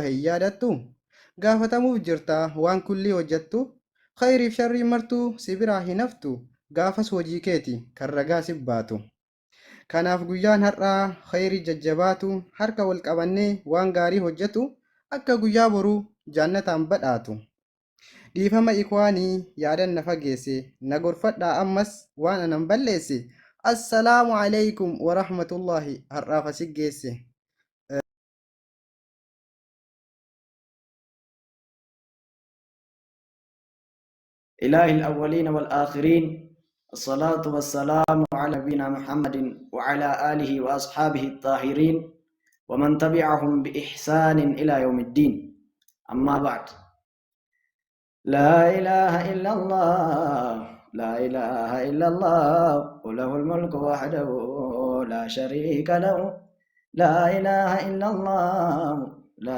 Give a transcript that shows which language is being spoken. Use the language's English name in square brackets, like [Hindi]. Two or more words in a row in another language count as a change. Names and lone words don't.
[Oromo] hin yaadattu gaafatamuuf jirta waan kulli hojjettu khayriif sharrii martuu si biraa hin haftu gaafas hojii keeti kan ragaa si baatu kanaaf guyyaan har'aa khayrii jajjabaatu harka wal qabannee waan gaarii hojjetu akka guyyaa boruu jannataan badhaatu dhiifama ikwaanii yaadan na fageesse na gorfadhaa ammas waan anan balleesse [Arabic] السلام عليكم ورحمة الله [Oromo] har'aaf asii geesse [Arabic] إله الأولين والآخرين الصلاة والسلام على نبينا محمد وعلى آله وأصحابه الطاهرين ومن تبعهم بإحسان إلى يوم الدين أما بعد لا إله إلا الله لا إله إلا الله وله الملك وحده لا شريك له لا إله إلا الله لا